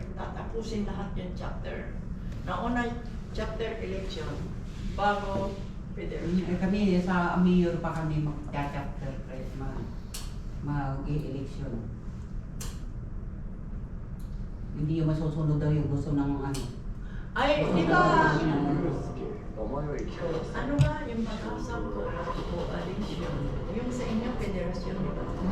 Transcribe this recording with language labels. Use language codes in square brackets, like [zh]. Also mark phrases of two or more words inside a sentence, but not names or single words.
[tl] Tatapusin lahat yung chapter. Nauna chapter election, bago federasyon. Kami sa mayor pa kami mag-chapter mag-election. Hindi yung masusunod daw yung gusto ng ano. Ay, di ba? [ja] 思いを生きようとする [tl] Ano nga yung pag-asa ko coalition? Yung sa inyo federasyon, di ba?